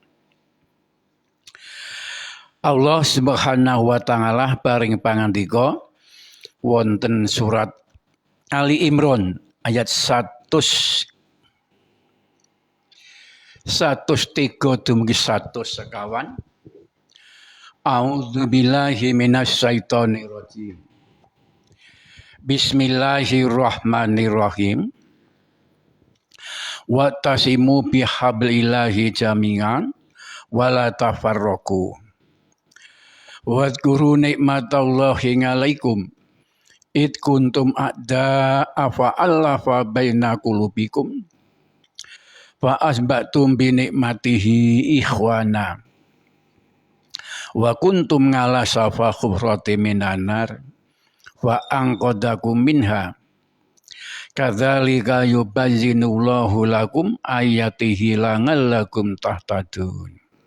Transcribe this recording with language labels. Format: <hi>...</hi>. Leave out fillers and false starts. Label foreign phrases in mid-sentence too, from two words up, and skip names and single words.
<ar>الله سبحانه وتعالى</ar> <jv>paring pangandika wonten surat Ali Imran ayat 103 dumugi 151.</jv> <ar>أعوذ بالله من الشيطان الرجيم. بسم الله الرحمن الرحيم. واعتصموا بحبل الله جميعا ولا تفرقوا. واذكروا نعمت الله عليكم إذ كنتم أعداء فألف بين قلوبكم فأصبحتم بنعمته إخوانا وكنتم على شفا حفرة من النار فأنقذكم منها كذلك يبين الله لكم آياته لعلكم تهتدون.</ar>